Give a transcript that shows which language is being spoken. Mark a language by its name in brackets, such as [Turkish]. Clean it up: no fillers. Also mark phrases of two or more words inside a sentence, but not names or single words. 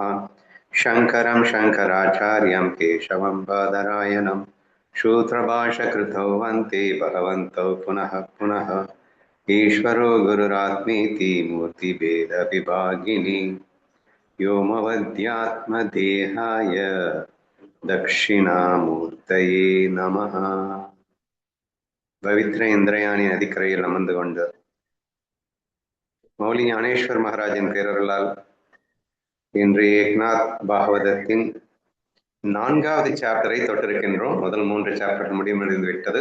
[Sanskrit] शङ्करं शङ्कराचार्यं केशवं बादरायणं सूत्रभाष्यकृतौ वन्दे भगवन्तौ पुनः पुनः। ईश्वरो गुरुरात्मेति मूर्तिभेदविभागिनी व्योमवद्यात्मदेहाय दक्षिणामूर्तये नमः। [Tamil] பவித்ர இந்திரயாணி நதிக்கரையில் அமர்ந்து கொண்டு மௌலி ஞானேஸ்வர் மகாராஜின் பேரருளால் இன்று ஏக்நாத் பாகவதத்தின் 4வது சாப்டரை தொட்டிருக்கின்றோம். முதல் 3 சாப்டர்கள் முடிவடைந்து விட்டது.